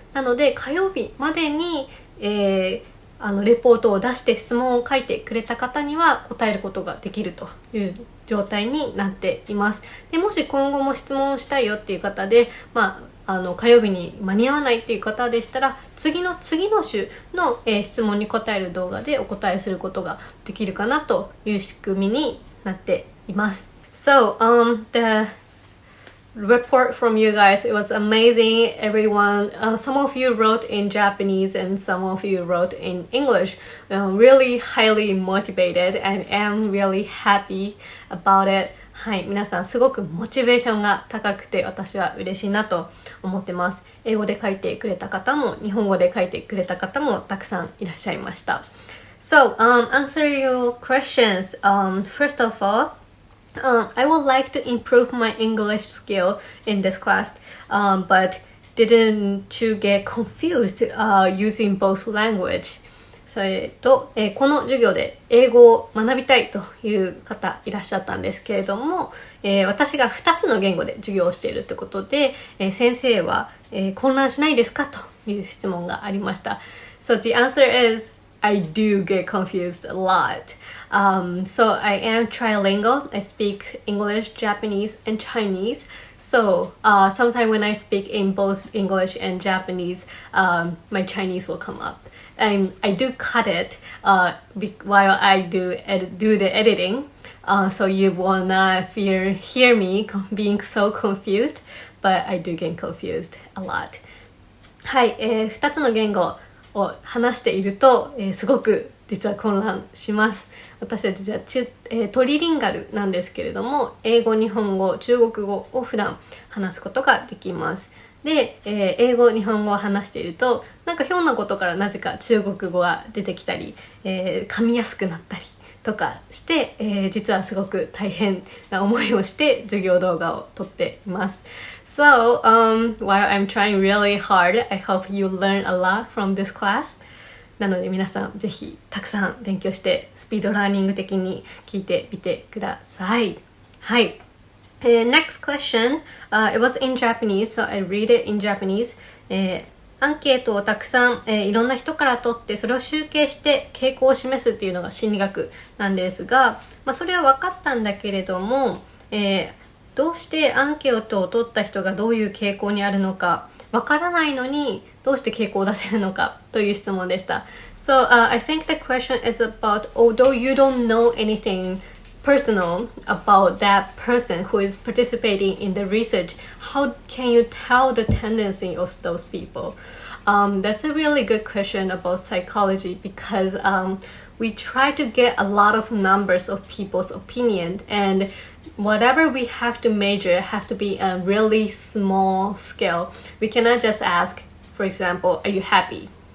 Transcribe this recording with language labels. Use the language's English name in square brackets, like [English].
[Japanese] なので火曜日までに、レポートを出して質問を書いてくれた方には答えることができるという状態になっています。でもし今後も質問したいよっていう方で、火曜日に間に合わないっていう方でしたら、次の週の、質問に答える動画でお答えすることができるかなという仕組みになっています。 [English] So, the report from you guys, it was amazing. Everyone, some of you wrote in Japanese and some of you wrote in English. Really highly motivated and am really happy about it. [Japanese] はい、皆さんすごくモチベーションが高くて私は嬉しいなと思ってます。英語で書いてくれた方も日本語で書いてくれた方もたくさんいらっしゃいました。 [English] So, answer your questions. First of all, I would like to improve my English skill in this class, but didn't you get confused using both language? [Japanese] それと、この授業で英語を学びたいという方いらっしゃったんですけれども、私が2つの言語で授業をしているということで、先生は、混乱しないですかという質問がありました。 [English] So the answer is I do get confused a lot. So I am trilingual. I speak English, Japanese, and Chinese. So sometimes when I speak in both English and Japanese, my Chinese will come up. And I do cut it while I do the editing. So you will not hear me being so confused, but I do get confused a lot. [Japanese] はい、2つの言語を話していると、すごく実は混乱します。私は実はトリリンガルなんですけれども、英語、日本語、中国語を普段話すことができます。で、英語、日本語を話していると、なんかひょんなことからなぜか中国語が出てきたり、噛みやすくなったりとかして、実はすごく大変な思いをして授業動画を撮っています。 [English] So, while I'm trying really hard, I hope you learn a lot from this class. [Japanese] なので皆さんぜひたくさん勉強してスピードラーニング的に聞いてみてください。はい。 [English] Next question, it was in Japanese, so I read it in Japanese. [Japanese] アンケートをたくさん、いろんな人から取ってそれを集計して傾向を示すっていうのが心理学なんですが、それは分かったんだけれども、どうしてアンケートを取った人がどういう傾向にあるのか分からないのにどうして傾向を出せるのかという質問でした。 [English] So, I think the question is about, although you don't know anything personal about that person who is participating in the research, how can you tell the tendency of those people? That's a really good question about psychology because we try to get a lot of numbers of people's opinion, and whatever we have to measure have to be a really small scale. We cannot just ask, for example, are you happy?